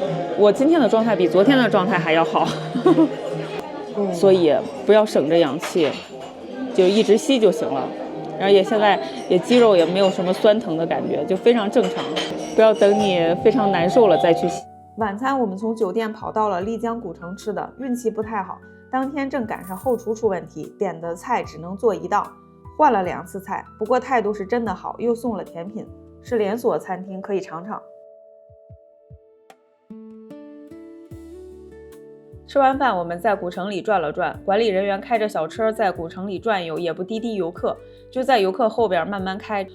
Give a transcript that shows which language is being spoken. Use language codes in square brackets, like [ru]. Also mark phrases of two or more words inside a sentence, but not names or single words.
[zh] 我今天的狀態比昨天的狀態還要好。所以不要省着氧氣，就一直吸就行了。然後現在肌肉也沒有什麼酸疼的感覺，就非常正常。不要等你非常難受了再去吸。晚餐我們從酒店跑到了麗江古城吃的，運氣不太好，當天正趕上後廚出問題，點的菜只能做1道，換了2次菜。不過態度是真的好，又送了甜品，是連鎖餐廳，可以嘗嘗。吃完飯，我們在古城裡轉了轉，管理人員開着小車在古城裡轉悠，也不滴滴遊客，就在遊客後邊慢慢開。